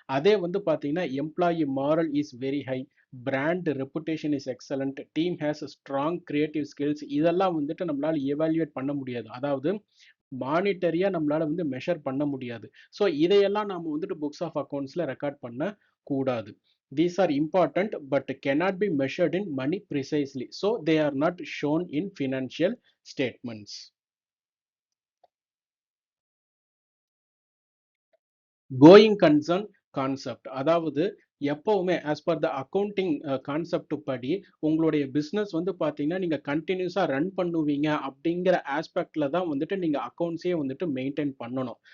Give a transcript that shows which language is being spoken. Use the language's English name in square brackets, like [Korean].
[Tamil] அதே வந்து பாத்தீங்கன்னா [English] employee morale is very high, brand reputation is excellent, team has strong creative skills, [Tamil] இதெல்லாம் வந்துட்டு நம்மளால எவாலுவேட் பண்ண முடியாது, அதாவது மானிட்டரியா நம்மளால வந்து மெஷர் பண்ண முடியாது. ஸோ இதையெல்லாம் நாம வந்துட்டு புக்ஸ் ஆஃப் அக்கௌண்ட்ஸ்ல ரெக்கார்ட் பண்ண கூடாது. [English] These are important but cannot be measured in money precisely, so they are not shown in financial statements. [Tamil] Going concern concept, அதாவது எப்பவுமே as per the accounting concept படி உங்களுடைய பிஸ்னஸ் வந்து பார்த்தீங்கன்னா நீங்கள் கண்டினியூஸாக ரன் பண்ணுவீங்க அப்படிங்கிற ஆஸ்பெக்டில் தான் வந்துட்டு நீங்கள் அக்கௌண்ட்ஸே வந்துட்டு மெயின்டைன் பண்ணணும்.